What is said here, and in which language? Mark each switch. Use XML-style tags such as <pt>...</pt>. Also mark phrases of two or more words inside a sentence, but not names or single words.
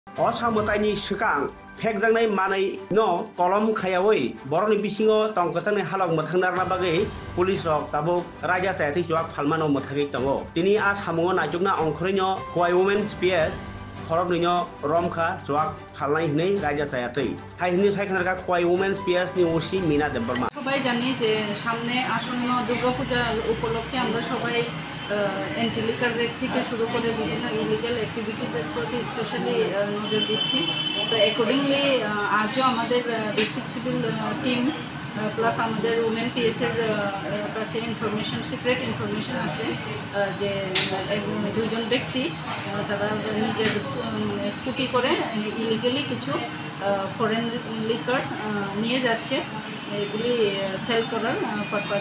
<trp>असामतायनि सिगां फेकजांनाय मानै न कलम खायावै बरनि बिसिङाव तंकथांनि हालक मोथांनारना बागै पुलिस रक ताबुक राजा सायाथै जवाब फालमानो मोथागै दङ दिनै आ सामुङाव नायजोबना अंखरैनो हवाइ वुमेन्स पिएस खरबनिनो रमखा जवाब फालनाय हनै राजा सायाथै हाइहनि सायखानारगा हवाइ वुमेन्स पिएस नि ओसि मीना देबबर्मा</trp> <bn>সবাই জানি যে সামনে আসন্ন দুর্গাপূজা উপলক্ষে আমরা সবাই</bn> <en>anti liquor raid</en> <bn>থেকে শুরু করে বিভিন্ন</bn> <en>illegal activities</en> <bn>প্রতি স্পেশালি নজর দিচ্ছি। তো অ্যাকর্ডিংলি আজও আমাদের</bn> <en>district civil team plus</en> <bn>আমাদের উমেন পিএসের কাছে</bn> <en>information secret information</en> <bn>আসে যে দুইজন ব্যক্তি তারা নিজের স্কুটি করে ইলিগালি কিছু</bn> <en>foreign liquor</en> <bn>নিয়ে যাচ্ছে, এগুলি সেল করার পারপাজ।</bn>